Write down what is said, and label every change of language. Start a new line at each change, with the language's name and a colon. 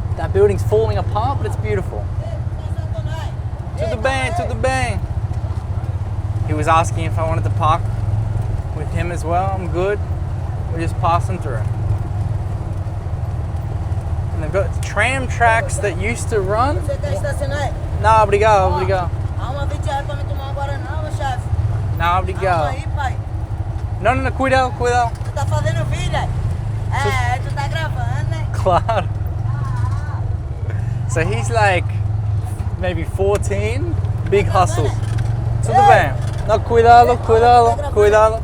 English: That building's falling apart, but it's beautiful. To the bang. He was asking if I wanted to park with him as well. I'm good. We're just passing through. And they've got tram tracks that used to run.
Portuguese: Você quer estacionar aí? Não, obrigado, obrigado. Arruma 20 reais pra me tomar agora não, meu chefe. Não, Arruma obrigado. aí, pai. Não, não, cuidado, cuidado. Tu tá fazendo vídeo aí? É, tu tá gravando, né? Claro.
English: So he's like maybe 14, big hustles.
Portuguese: Tudo bem. Não, cuidado, cuidado, cuidado.